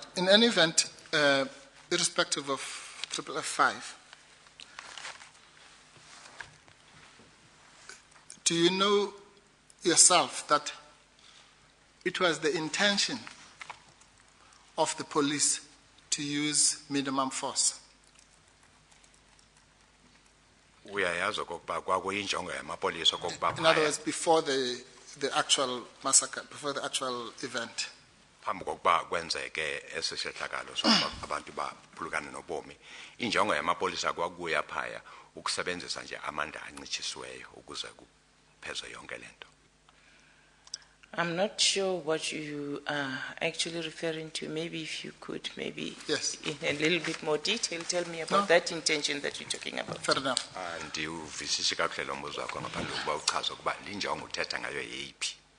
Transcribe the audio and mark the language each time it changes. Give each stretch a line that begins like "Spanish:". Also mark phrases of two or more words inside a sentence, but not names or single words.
English: In any event, irrespective of triple F5, do you know yourself that it was the intention of the police to use minimum force?
Xhosa: Uyayazi okokuba kwakuyinjongo yamapolisa okokuba
English: In other words, before the actual massacre, before the actual event.
Xhosa: phambi kokuba kwenzeke ese sehlakalo sokuba abantu baphulukane nobomi, injongo yamapolisa kwakuya phaya ukusebenzisa nje amandla ancitshisiweyo ukuze kuphezwe yonke lento.
English: I'm not sure what you are actually referring to. Maybe if you could, maybe Yes. in a little bit more detail, tell me about that intention that you're talking about. Fair enough.
Xhosa: Ndiwuvisisi kakuhle lo mbuzo wakho ngaphandle kokuba uchaze ukuba linjongo uthetha ngayo yeyiphi.